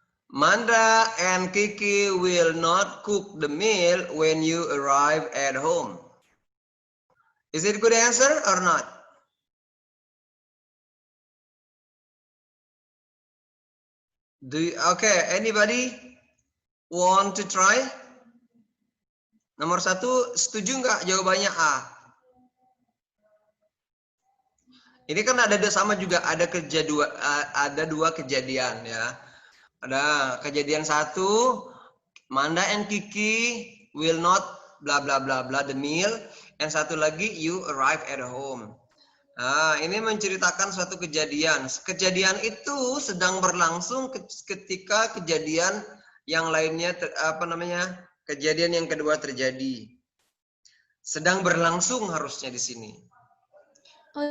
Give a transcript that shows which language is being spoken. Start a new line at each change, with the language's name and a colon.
English: Manda and Kiki will not cook the meal when you arrive at home. Is it a good answer or not? Okay, anybody want to try?
Indonesian: Nomor 1, setuju nggak jawabannya A? Ini kan ada sama juga, ada dua kejadian ya. Ada kejadian
English: 1, Manda and Kiki will not bla bla bla bla the meal.
Indonesian: Yang satu lagi,
English: you arrive at home.
Indonesian: Nah, ini menceritakan suatu kejadian. Kejadian itu sedang berlangsung ketika kejadian yang lainnya, kejadian yang kedua terjadi. Sedang berlangsung harusnya di sini. Oh,